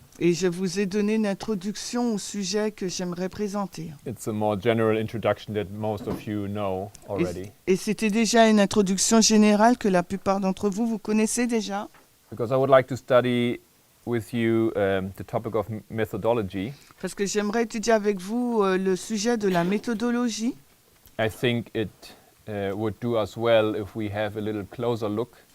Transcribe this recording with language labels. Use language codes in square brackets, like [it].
[fr] Et je vous ai donné une introduction au sujet que j'aimerais présenter. [en] It's a more general introduction that most of you know already. [fr] Et c'était déjà une introduction générale que la plupart d'entre vous, vous connaissez déjà. [en] Because I would like to study with you the topic of methodology. [fr] Parce que j'aimerais étudier avec vous le sujet de la méthodologie. [en] I think it would do us well if we have a little closer look,